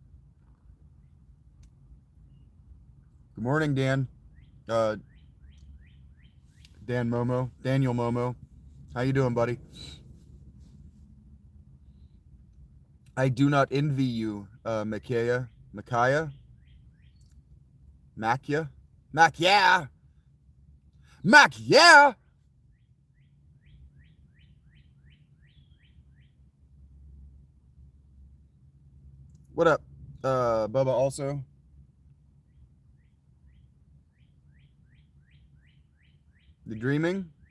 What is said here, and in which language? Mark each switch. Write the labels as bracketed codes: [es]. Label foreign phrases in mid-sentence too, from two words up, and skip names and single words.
[en] Good morning, Dan. Daniel Momo. How you doing, buddy? I do not envy you, Micaiah. Macaya? Macya? Macya! Macya! What up, Bubba also? You dreaming?